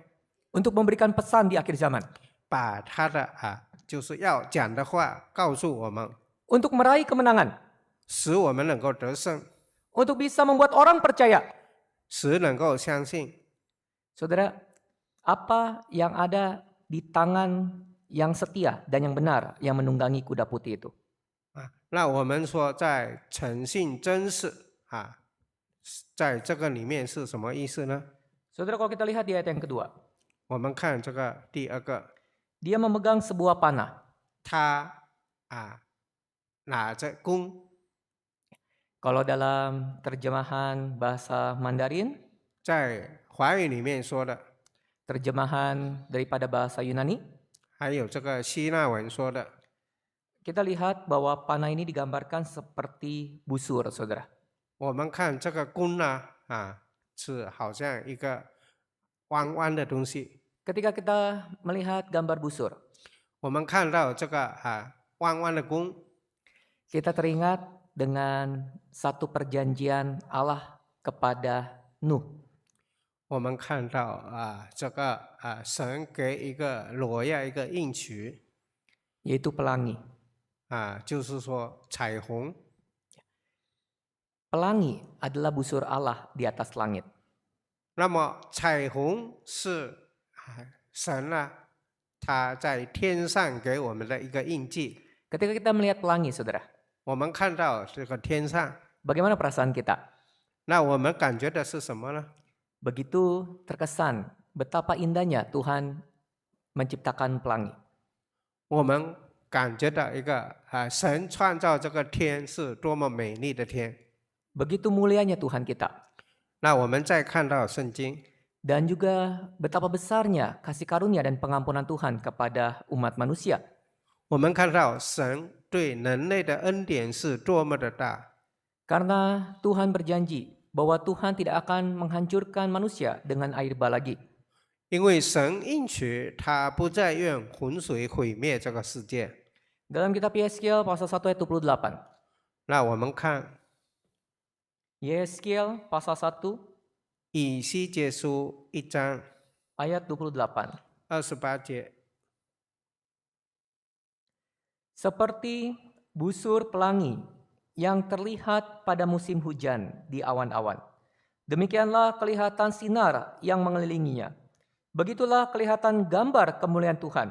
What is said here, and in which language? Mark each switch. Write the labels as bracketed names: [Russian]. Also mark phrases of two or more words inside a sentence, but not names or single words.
[Indonesian] Untuk memberikan pesan di akhir zaman. [Chinese] 把他的就是要讲的话告诉我们， [Indonesian] Untuk meraih kemenangan. [Chinese] 使我们能够得胜， [Indonesian] Untuk bisa membuat orang percaya. [Chinese] 使能够相信。 [Indonesian] Saudara, apa yang ada di tangan yang setia dan yang benar yang menunggangi kuda putih itu? [Chinese] 那我们说在诚信真实在这个里面是什么意思呢？ [Indonesian] Saudara, kalau kita lihat di ayat yang kedua. [Chinese] 我们看这个第二个， [Indonesian] Dia memegang sebuah panah. [Chinese] 他拿着弓， [Indonesian] Kalau dalam terjemahan bahasa Mandarin, [Chinese] 在华语里面说的， [Indonesian] terjemahan daripada bahasa Yunani, [Chinese] 还有这个希腊文说的， [Indonesian] kita lihat bahwa panah ini digambarkan seperti busur, saudara. [Chinese] 我们看这个弓呢是好像一个弯弯的东西。 [Indonesian] Ketika kita melihat gambar busur, [Chinese] 我们看到这个弯弯的弓， [Indonesian] kita teringat dengan satu perjanjian Allah kepada Nuh. [Chinese] 我们看到这个神给一个挪亚一个应许 [Indonesian] Yaitu pelangi. [Chinese] 就是说彩虹。 [Indonesian] Pelangi adalah busur Allah di atas langit. [Chinese] 那么彩虹是神他在天上给我们的一个印记。 [Indonesian] Ketika kita melihat pelangi, saudara, [Chinese] 我们看到这个天上， [Indonesian] bagaimana perasaan kita? [Chinese] 那我们感觉的是什么呢？ [Indonesian] Begitu terkesan betapa indahnya Tuhan menciptakan pelangi. [Chinese] 我们感觉到一个神创造这个天是多么美丽的天。 [Indonesian] Begitu mulianya Tuhan kita. [Chinese] 那我们再看到圣经， [Indonesian] Dan juga betapa besarnya kasih karunia dan pengampunan Tuhan kepada umat manusia. [Chinese] 我们看到神对人类的恩典是多么的大。 [Indonesian] Karena Tuhan berjanji bahwa Tuhan tidak akan menghancurkan manusia dengan air bah lagi. [Chinese] 因为神应许他不再愿洪水毁灭这个世界。 [Indonesian] Dalam kitab Yeskiel pasal 1 ayat 28. [Chinese] 那我们看 [Indonesian] Yeskiel pasal 1 [Chinese] 以西结书1章 [Indonesian] ayat 28. [Chinese] 28节， [Indonesian] Seperti busur pelangi yang terlihat pada musim hujan di awan-awan. Demikianlah kelihatan sinar yang mengelilinginya. Begitulah kelihatan gambar kemuliaan Tuhan.